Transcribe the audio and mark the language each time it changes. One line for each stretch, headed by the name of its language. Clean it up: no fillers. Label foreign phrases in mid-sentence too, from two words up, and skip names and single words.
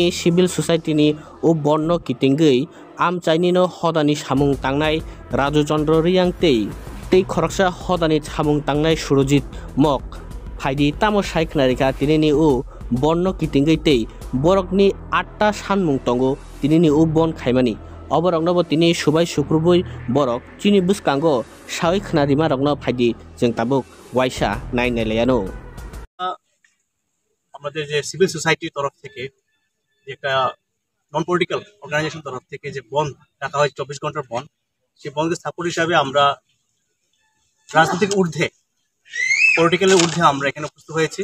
English: civil society
Kok Borok: ओ बन्न कितिंगै आमचाइनिनो हदानि सामुं तांनाय राजु चन्द्र रियां तै खरकसा हदानि सामुं तांनाय सुरजित मक फायदि तामो सायखनारिका तिनिनि ओ बन्न कितिंगै तै बरकनि 8टा सानमुं तंगो तिनिनि ओ बन खायमानि अबरकनबो तिनि सुबाय सुक्रुबुय बरक चिनि बुसकांगो सावै खनारिमा रकनो फायदि जों ताबुक वाइसा नायनायलायानो
Bangla: আমাদের যে
English: civil society
Bangla: তরফ থেকে যে একটা
English: non political organisation
Bangla: তরফ থেকে যে বন্ধ রাখা হয় 24 ঘন্টার বন্ধ সেই বন্ধের সাপোর্ট হিসাবে আমরা রাজনৈতিক ঊর্ধ্বে পলিটিক্যালের ঊর্ধ্বে আমরা এখানে উপস্থিত হয়েছি।